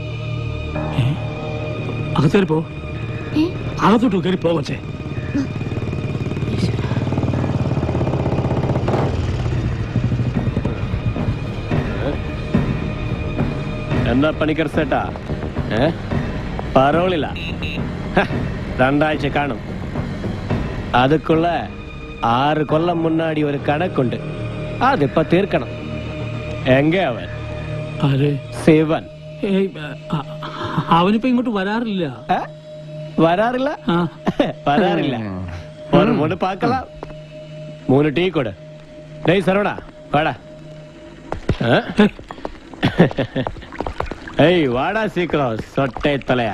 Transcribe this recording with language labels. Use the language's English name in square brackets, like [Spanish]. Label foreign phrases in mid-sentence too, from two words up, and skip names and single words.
[Malayalam] അകത്തേറി പോ. അകത്തോട്ട് കയറി പോവച്ചേ. എന്താ പണിക്കർ സേട്ടാ, പരോളില്ല. 2 ആഴ്ച കാണും. [Tamil] அதுக்குள்ள 6 கொல்லம் முன்னாடி ஒரு கணக்குண்டு. அது இப்ப தீர்க்கணும். எங்க அவன்? [Malayalam] ശിവൻ. അവനിപ്പോ ഇങ്ങോട്ട് വരാറില്ല. വരാറില്ല? വരാറില്ല. ഒരു മൂന്ന് പാക്കലാം. 3 ടീ കൊട്. [Tamil] டேய் சரவணா, வாடா. ஏய் வாடா சீக்கிரம், சொட்டை தலையா.